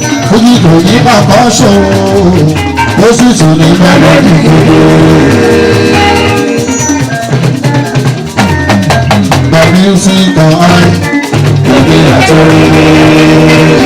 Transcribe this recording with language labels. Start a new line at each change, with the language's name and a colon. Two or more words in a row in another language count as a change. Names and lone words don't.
Yoruba: Fújì kò yí bàbá ṣòro, ó sì tún ní mélòdì gidi.
English: The music of I, the beat of the